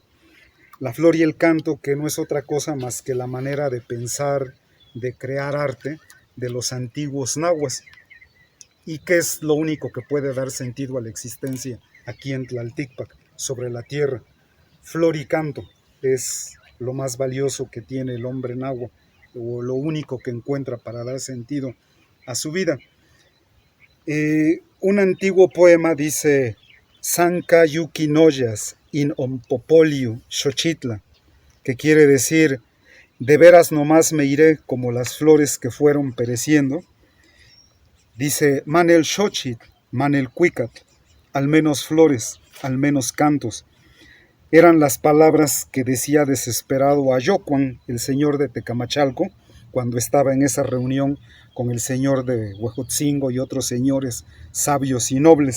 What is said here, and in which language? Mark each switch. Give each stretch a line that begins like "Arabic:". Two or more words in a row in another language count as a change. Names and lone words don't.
Spanish: La flor y el canto, que no es otra cosa más que la manera de pensar, de crear arte de los antiguos nahuas, y que es lo único que puede dar sentido a la existencia aquí en Tlalticpac, sobre la tierra. Flor y canto es lo más valioso que tiene el hombre nahua, o lo único que encuentra para dar sentido a su vida. Un antiguo poema dice:
Nahuatl languages: Sanka yuki noyas in ompopoliu Xochitla,
Spanish: que quiere decir: de veras nomás me iré como las flores que fueron pereciendo. Dice:
Nahuatl languages: manel Xochitl, manel Cuicat,
Spanish: al menos flores, al menos cantos. Eran las palabras que decía desesperado Ayocuan, el señor de Tecamachalco, cuando estaba en esa reunión con el señor de Huejotzingo y otros señores sabios y nobles.